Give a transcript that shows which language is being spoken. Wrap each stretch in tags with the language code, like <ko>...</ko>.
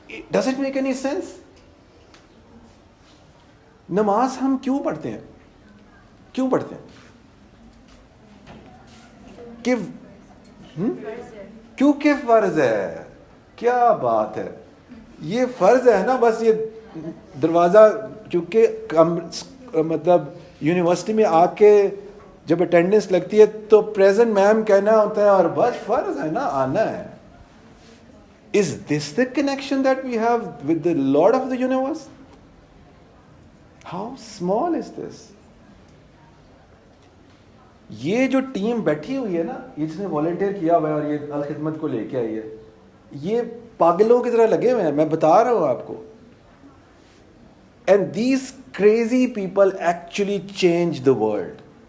<en>Does it make any sense?</en> <ur>نماز ہم کیوں پڑھتے ہیں؟ کہ کیونکہ فرض ہے. کیا بات ہے, یہ فرض ہے نا. بس یہ دروازہ چونکہ مطلب یونیورسٹی میں آ کے جب اٹینڈنس لگتی ہے تو پریزنٹ میم کہنا ہوتا ہے اور بس فرض ہے نا آنا ہے.</ur> <en>Is this the connection that we have with the Lord of the universe? How small is this?</en> <ur>یہ جو ٹیم بیٹھی ہوئی ہے نا, یہ جس نے والنٹیئر کیا ہوا ہے اور یہ الخدمت کو لے کے آئی ہے, یہ پاگلوں کی طرح لگے ہوئے ہیں, میں بتا رہا ہوں آپ کو.</ur> <en>And these crazy people actually change the world.</en>